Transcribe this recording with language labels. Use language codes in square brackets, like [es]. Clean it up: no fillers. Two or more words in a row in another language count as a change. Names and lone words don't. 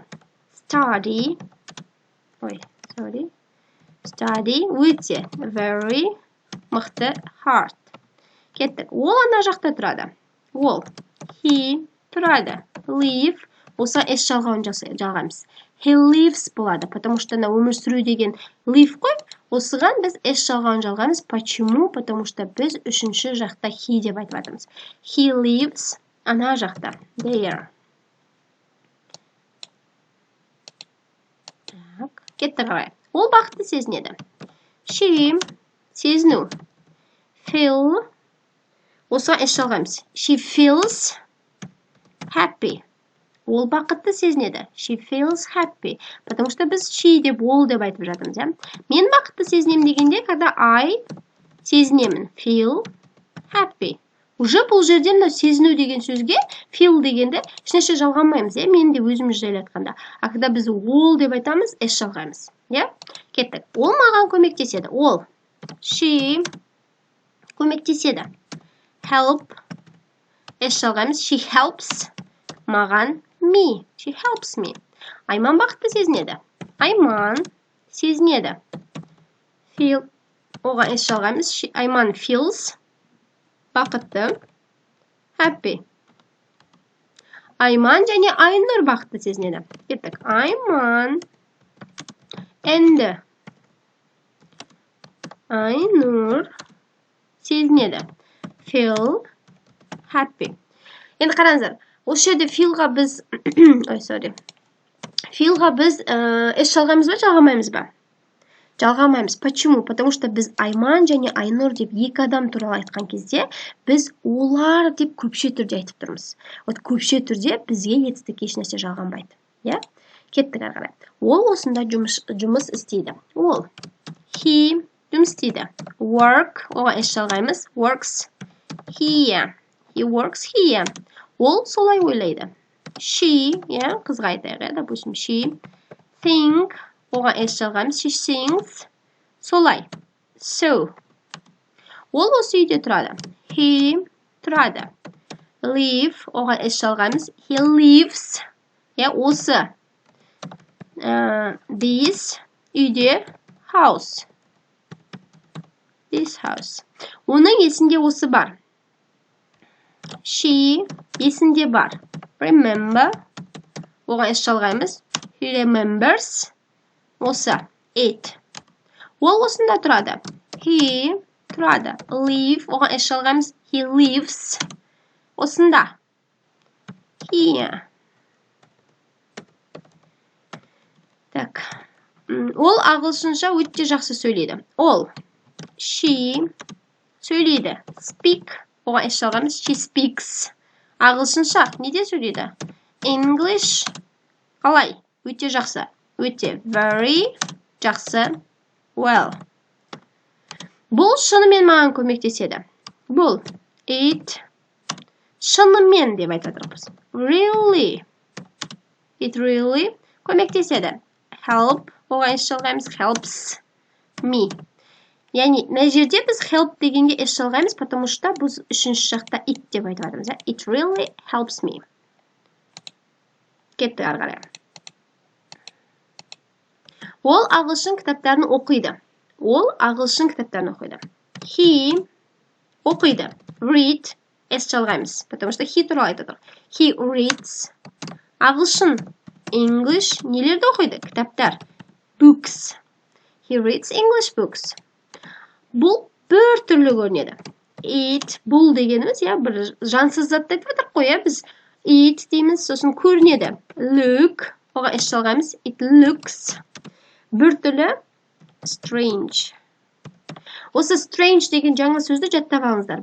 [en] Study өте, very, мықты, hard. [kk] Кеттік. Ол ана жақта тұрады. Ол, he тұрады. Live, осы s жалғауын жалғаймыз. [en] He lives [kk] болады, [ru] потому что [kk] өмір сүру деген live қой. Осыған біз s жалғауын жалғаймыз. [ru] Почему? Потому что [kk] біз үшінші жақта he деп айтып жатырмыз. [en] He lives, [kk] ана жақта. There. Кетті қарай. Ол бақытты сезінеді. She, сезіну. Feel, осыған s жалғаймыз. [en] She feels happy. [kk] Ол бақытты сезінеді. [en] She feels happy. [ru] Потому что [kk] біз she деп, ол деп айтып жатырмыз, Мен бақытты сезінемін дегенде, когда I сезінемін. [en] Feel happy. [kk] Уже бұл жерде сезіну деген сөзге feel дегенде ешнәрсе жалғамаймыз, Мен де өзіміз жайлы айтқанда. Когда біз ол деп айтамыз, s жалғаймыз, Кеттік. Ол маған көмектеседі. Ол. She көмектеседі. [en] Help. [kk] S жалғаймыз. [en] She helps. Маған. Me. She helps me. [kk] Айман бақытты сезінеді. Айман сезінеді. Feel. Оған s жалғаймыз. Айман feels. Бақытты. [en] Happy. [kk] Айман және Айнұр бақытты сезінеді. Кеттік. Айман. Енді. Айнұр сезінеді. [en] Feel happy. [kk] Енді қараңыздар. Осы жерде feelға біз feelға біз s жалғаймыз ба, жалғамаймыз ба? Жалғамаймыз. [ru] Почему? Потому что [kk] біз Айман және Айнұр деп екі адам туралы айтқан кезде, біз олар деп көпше түрде айтып тұрмыз. Көпше түрде бізге етістік еш нәрсе жалғанбайды. Кеттік әрі. Ол осында жұмыс істейді. Ол. He жұмыс істейді. Work. Оға s жалғаймыз. [en] Works here. He works here. [kk] Ол солай ойлайды. She, қызға айтайық, допустим, she. Think, оған s жалғаймыз. [en] She thinks. [kk] Солай. So. Ол осы үйде тұрады. He тұрады. Live, оған S жалғаймыз. [en] He lives. Осы. This үйде. House. This house. [kk] Оның есінде осы бар. She есінде бар. Remember. Оған S жалғаймыз. [en] He remembers. [kk] Осы. It. Ол осында тұрады. He тұрады. Live. Оған S жалғаймыз. [en] He lives. [kk] Осында. Here. [ru] Так. [kk] Ол ағылшынша өте жақсы сөйлейді. Ол. She сөйлейді. Speak. Оған S жалғаймыз. [en] She speaks. [kk] Ағылшынша неде сөйлейді? English. Қалай? Өте жақсы. Өте. Very жақсы. Well. Бұл шынымен маған көмектеседі. Бұл. It. Шынымен деп айтадырмыз. [en] Really. It really көмектеседі. Help. [kk] Оған S жалғаймыз. [en] Helps me. [kk] Яғни, мына жерде біз help дегенге S жалғаймыз, [ru] потому что [kk] біз үшінші жақта it деп айтып жатырмыз. [en] It really helps me. [kk] Кетті ары қарай. Ол ағылшын кітаптарын оқиды. Ол ағылшын кітаптарын оқиды. He оқиды. Read. S жалғаймыз, [ru] потому что [kk] he туралы айтады. [en] He reads. [kk] Ағылшын. English. Нелерді оқиды? Кітаптар. [en] Books. He reads English books. [kk] Бұл бір түрлі көрінеді. It, бұл дегеніміз, бір жансыз затты айтып жатырмыз қой, біз it дейміз, сосын көрінеді. Look, оған S жалғаймыз. [en] It looks. [kk] Бір түрлі strange. Осы strange деген жаңа сөзді жаттап алыңыздар.